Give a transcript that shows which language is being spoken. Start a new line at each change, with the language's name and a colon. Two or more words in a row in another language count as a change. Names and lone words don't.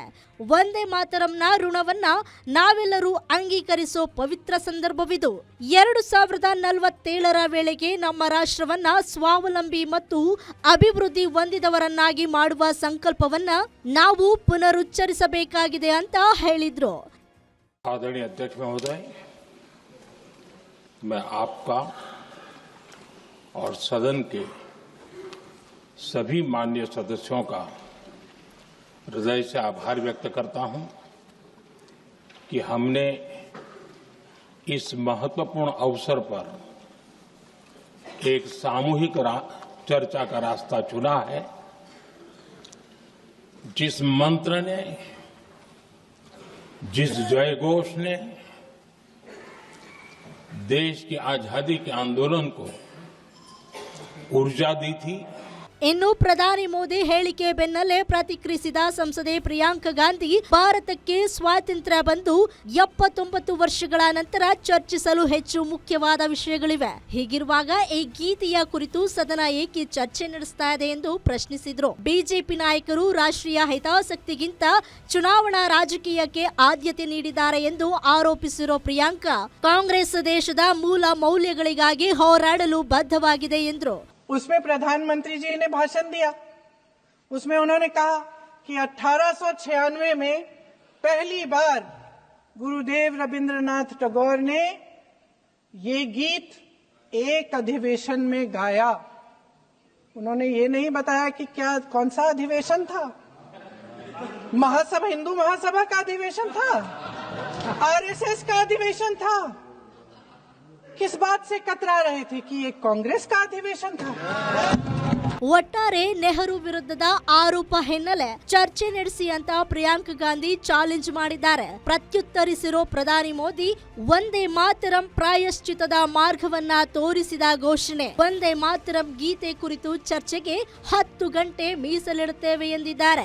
Kannada: ವಂದೇ ಮಾತರಂನ ಋಣವನ್ನ ನಾವೆಲ್ಲರೂ ಅಂಗೀಕರಿಸೋ ಪವಿತ್ರ ಸಂದರ್ಭವಿದು. 2047ರ ವೇಳೆಗೆ ನಮ್ಮ ರಾಷ್ಟ್ರವನ್ನ ಸ್ವಾವಲಂಬಿ ಮತ್ತು ಅಭಿವೃದ್ಧಿ ಹೊಂದಿದವರನ್ನಾಗಿ ಮಾಡುವ ಸಂಕಲ್ಪವನ್ನ ನಾವು ಪುನರುಚ್ಚರಿಸಬೇಕಾಗಿದೆ ಅಂತ ಹೇಳಿದ್ರು.
Hindi: आदरणीय अध्यक्ष महोदय, मैं आपका और सदन के सभी माननीय सदस्यों का हृदय से आभार व्यक्त करता हूं कि हमने इस महत्वपूर्ण अवसर पर एक सामूहिक चर्चा का रास्ता चुना है. जिस मंत्र ने, जिस जय घोष ने देश की आजादी के आंदोलन को ऊर्जा दी थी.
Kannada: ಇನ್ನು ಪ್ರಧಾನಿ ಮೋದಿ ಹೇಳಿಕೆ ಬೆನ್ನಲ್ಲೇ ಪ್ರತಿಕ್ರಿಯಿಸಿದ ಸಂಸದೆ ಪ್ರಿಯಾಂಕಾ ಗಾಂಧಿ, ಭಾರತಕ್ಕೆ ಸ್ವಾತಂತ್ರ್ಯ ಬಂದು 79 ವರ್ಷಗಳ ನಂತರ ಚರ್ಚಿಸಲು ಹೆಚ್ಚು ಮುಖ್ಯವಾದ ವಿಷಯಗಳಿವೆ. ಹೀಗಿರುವಾಗ ಈ ಗೀತೆಯ ಕುರಿತು ಸದನ ಏಕೆ ಚರ್ಚೆ ನಡೆಸ್ತಾ ಇದೆ ಎಂದು ಪ್ರಶ್ನಿಸಿದ್ರು. ಬಿಜೆಪಿ ನಾಯಕರು ರಾಷ್ಟ್ರೀಯ ಹಿತಾಸಕ್ತಿಗಿಂತ ಚುನಾವಣಾ ರಾಜಕೀಯಕ್ಕೆ ಆದ್ಯತೆ ನೀಡಿದ್ದಾರೆ ಎಂದು ಆರೋಪಿಸಿರೋ ಪ್ರಿಯಾಂಕಾ, ಕಾಂಗ್ರೆಸ್ ದೇಶದ ಮೂಲ ಮೌಲ್ಯಗಳಿಗಾಗಿ ಹೋರಾಡಲು ಬದ್ಧವಾಗಿದೆ ಎಂದರು.
Hindi: उसमें प्रधानमंत्री जी ने भाषण दिया. उसमें उन्होंने कहा कि 1896 में पहली बार गुरुदेव रविंद्रनाथ टैगोर ने ये गीत एक अधिवेशन में गाया. उन्होंने ये नहीं बताया कि क्या कौन सा अधिवेशन था. महासभा, हिंदू महासभा का अधिवेशन था, आरएसएस का अधिवेशन था. किस बात से कतरा रहे थे कि ये कांग्रेस का अधिवेशन था.
Kannada: ಒಟ್ಟಾರೆ ನೆಹರು ವಿರುದ್ಧದ ಆರೋಪ ಹಿನ್ನೆಲೆ ಚರ್ಚೆ ನಡೆಸಿ ಅಂತ ಪ್ರಿಯಾಂಕಾ ಗಾಂಧಿ ಚಾಲೆಂಜ್ ಮಾಡಿದ್ದಾರೆ. ಪ್ರತ್ಯುತ್ತರಿಸಿರೋ ಪ್ರಧಾನಿ ಮೋದಿ ವಂದೇ ಮಾತರಂ ಪ್ರಾಯಶ್ಚಿತದ ಮಾರ್ಗವನ್ನ ತೋರಿಸಿದ ಘೋಷಣೆ. ವಂದೇ ಮಾತರಂ ಗೀತೆ ಕುರಿತು ಚರ್ಚೆಗೆ 10 ಗಂಟೆ ಮೀಸಲಿಡುತ್ತೇವೆ ಎಂದಿದ್ದಾರೆ.